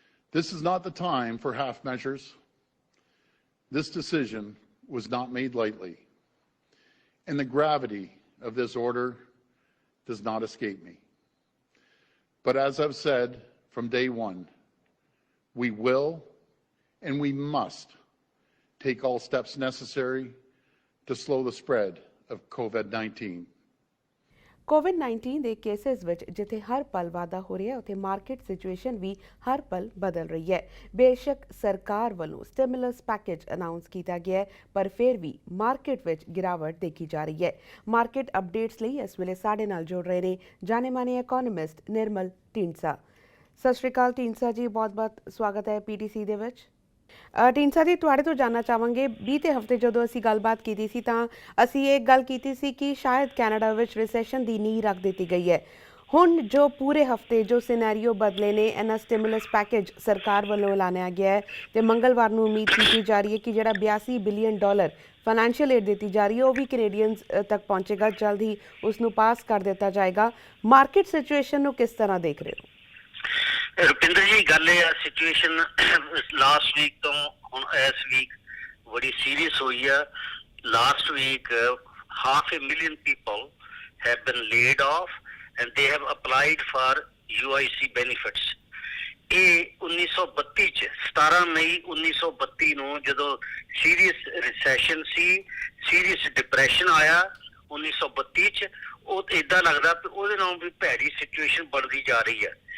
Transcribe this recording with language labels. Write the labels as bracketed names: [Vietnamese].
[English] This is not the time for half measures. This decision was not made lightly, and the gravity of this order does not escape me. But as I've said from day one, we will and we must take all steps necessary to slow the spread of COVID-19. [Punjabi] COVID-19 ਦੇ cases ਵਿੱਚ ਜਿੱਥੇ ਹਰ ਪਲ ਵਾਧਾ ਹੋ ਰਿਹਾ ਉੱਥੇ market situation ਵੀ ਹਰ ਪਲ ਬਦਲ ਰਹੀ ਹੈ. ਬੇਸ਼ੱਕ ਸਰਕਾਰ ਵੱਲੋਂ ਸਟਿਮੂਲਸ ਪੈਕੇਜ ਅਨਾਉਂਸ ਕੀਤਾ ਗਿਆ ਹੈ, ਪਰ ਫਿਰ ਵੀ ਮਾਰਕੀਟ ਵਿੱਚ ਗਿਰਾਵਟ ਦੇਖੀ ਜਾ ਰਹੀ ਹੈ. ਮਾਰਕੀਟ ਅਪਡੇਟਸ ਲਈ ਇਸ ਵੇਲੇ ਸਾਡੇ ਨਾਲ ਜੁੜ ਰਹੇ ਨੇ ਜਾਣੇ ਮਾਨੇ ਇਕੋਨੋਮਿਸਟ ਨਿਰਮਲ ਢੀਂਡਸਾ. ਸਤਿ ਸ਼੍ਰੀ ਅਕਾਲ ਢੀਂਡਸਾ ਜੀ, ਬਹੁਤ-ਬਹੁਤ ਸਵਾਗਤ ਹੈ PTC ਦੇ ਵਿੱਚ. ਢੀਂਡਸਾ ਜੀ, ਤੁਹਾਡੇ ਤੋਂ ਜਾਣਨਾ ਚਾਹਾਂਗੇ, ਬੀਤੇ ਹਫ਼ਤੇ ਜਦੋਂ ਅਸੀਂ ਗੱਲਬਾਤ ਕੀਤੀ ਸੀ ਤਾਂ ਅਸੀਂ ਇਹ ਗੱਲ ਕੀਤੀ ਸੀ ਕਿ ਸ਼ਾਇਦ ਕੈਨੇਡਾ ਵਿੱਚ ਰਿਸੈਸ਼ਨ ਦੀ ਨੀਂਹ ਰੱਖ ਦਿੱਤੀ ਗਈ ਹੈ. ਹੁਣ ਜੋ ਪੂਰੇ ਹਫਤੇ ਜੋ ਸਿਨੈਰੀਓ ਬਦਲੇ ਨੇ ਇਹਨਾਂ ਸਟਿਮੂਲਸ ਪੈਕੇਜ ਸਰਕਾਰ ਵੱਲੋਂ ਐਲਾਨਿਆ ਗਿਆ ਹੈ ਤੇ ਮੰਗਲਵਾਰ ਨੂੰ ਉਮੀਦ ਕੀਤੀ ਜਾ ਰਹੀ ਹੈ ਕਿ ਜਿਹੜਾ 82 ਬਿਲੀਅਨ ਡਾਲਰ ਫਾਈਨੈਂਸ਼ੀਅਲ ਏਡ ਦਿੱਤੀ ਜਾ ਰਹੀ ਹੈ ਉਹ ਵੀ ਕੈਨੇਡੀਅਨਸ ਤੱਕ ਪਹੁੰਚੇਗਾ। ਜਲਦ ਹੀ ਉਸ ਨੂੰ ਪਾਸ ਕਰ ਦਿੱਤਾ ਜਾਏਗਾ। ਮਾਰਕੀਟ ਸਿਚੁਏਸ਼ਨ ਨੂੰ ਕਿਸ ਤਰ੍ਹਾਂ ਦੇਖ ਰਹੇ ਹੋ? ਰੁਪਿੰਦਰ ਜੀ, ਗੱਲ ਇਹ ਆ, ਸਿਚੁਏਸ਼ਨ ਲਾਸਟ ਵੀਕ ਤੋਂ ਹੁਣ ਇਸ ਵੀਕ ਬੜੀ ਸੀਰੀਅਸ ਹੋਈ ਆ। [English] Last week 500,000 people have been laid off and they have applied for UIC benefits. [Punjabi] ਇਹ 1932 ਚ 17 ਮਈ 1932 ਨੂੰ ਜਦੋਂ ਸੀਰੀਅਸ ਰਿਸੈਸ਼ਨ ਸੀ, ਸੀਰੀਅਸ ਡਿਪਰੈਸ਼ਨ ਆਇਆ 1932 ਚ, ਉਹ ਇਦਾਂ ਲੱਗਦਾ ਕਿ ਉਹਦੇ ਨਾਲ ਵੀ ਭੈੜੀ ਸਿਚੁਏਸ਼ਨ ਬਣਦੀ ਜਾ ਰਹੀ ਹੈ।